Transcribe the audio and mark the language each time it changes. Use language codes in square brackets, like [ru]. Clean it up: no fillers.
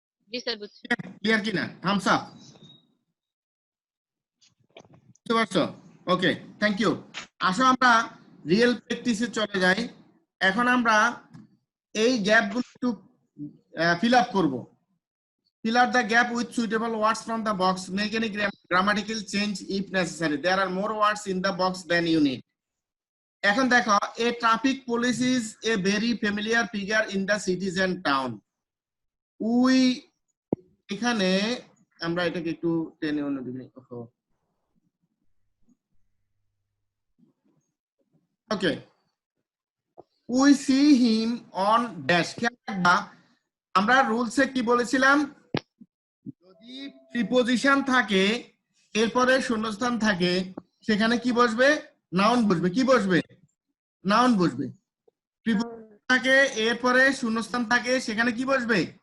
[bn] জি sir, বুঝছি। Clear কিনা? Thums up. বুঝতে পারছো? ওকে, থ্যাংক ইউ। আসো আমরা রিয়েল প্র্যাকটিসে চলে যাই। এখন আমরা এই গ্যাপগুলো একটু ফিল আপ করবো। [en] Fill out the gap with suitable words from the box. Make any grammatical change if necessary. There are more words in the box than you need. [bn] এখন দেখো, [en] a traffic police is a very familiar figure in the cities and town. [bn] We এখানে আমরা এটাকে একটু টেনে অন্যদিকে। [en] Okay, we see him on dash। [bn] খেয়াল রাখবা আমরা রুলসে কি বলেছিলাম, যদি প্রিপোজিশন থাকে এরপরে শূন্যস্থান থাকে সেখানে কি বসবে? নাউন বসবে। কি বসবে? নাউন বসবে। প্রিপোজিশন থাকে এরপরে শূন্যস্থান থাকে সেখানে কি বসবে?